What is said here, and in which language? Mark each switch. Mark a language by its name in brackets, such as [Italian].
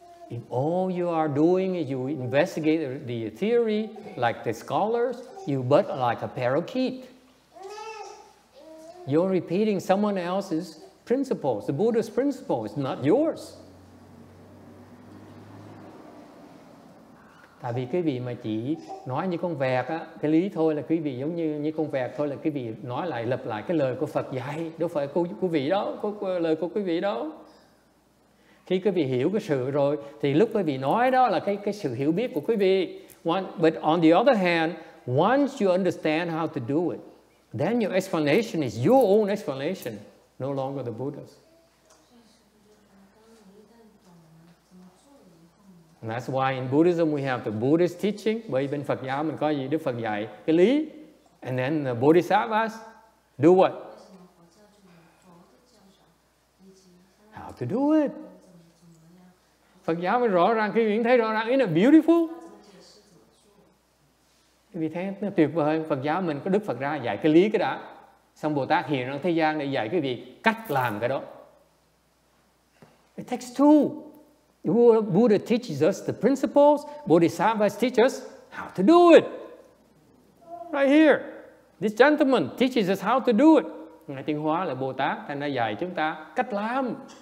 [English] If all you are doing is you investigate the theory like the scholars, you but like a parakeet. You're repeating someone else's principles. The Buddha's principle is not yours. [Vietnamese] Tại vì quý vị mà chỉ nói như con vẹt á, cái lý thôi là quý vị giống như con vẹt thôi là quý vị nói lại lặp lại cái lời của Phật dạy, đâu phải của quý vị đó, lời của quý vị đó. Khi quý vị hiểu cái sự rồi thì lúc quý vị nói đó là cái sự hiểu biết của quý vị. [English] But on the other hand, once you understand how to do it, then your explanation is your own explanation, no longer the Buddha's. And that's why in Buddhism we have the Buddhist teaching. [Vietnamese] Bởi bên Phật giáo mình có gì? Đức Phật dạy cái lý. [English] And then the Bodhisattvas do what? How to do it. [Vietnamese] Phật giáo mới rõ ràng, khi mình thấy rõ ràng, [English] isn't it beautiful? [Vietnamese] Vì thế nó tuyệt vời hơn. Phật giáo mình có Đức Phật ra dạy cái lý cái đã, xong Bồ Tát hiện ra thế gian để dạy cái việc cách làm cái đó. [English] It takes two. Buddha teaches us the principles. Bodhisattvas teach us how to do it. Right here, this gentleman teaches us how to do it. [Vietnamese] Ngài Tiến Hóa là Bồ Tát, Ngài đã dạy chúng ta cách làm.